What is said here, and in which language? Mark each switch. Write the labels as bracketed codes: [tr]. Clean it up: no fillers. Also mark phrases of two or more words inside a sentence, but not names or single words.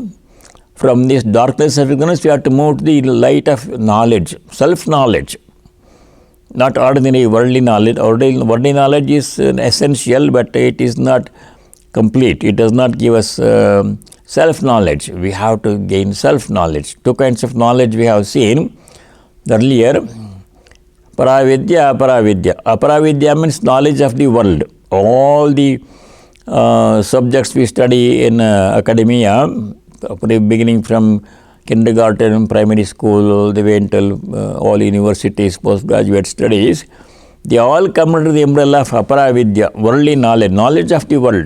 [en] From this darkness of ignorance, we have to move to the light of knowledge, self-knowledge. Not ordinary worldly knowledge. Worldly knowledge is essential, but it is not complete. It does not give us self-knowledge. We have to gain self-knowledge. Two kinds of knowledge we have seen earlier. [sa] Paravidya, aparavidya. [en] Aparavidya means knowledge of the world. All the subjects we study in academia, beginning from kindergarten, primary school, all the way until all universities, postgraduate studies, they all come under the umbrella of aparavidya, worldly knowledge, knowledge of the world.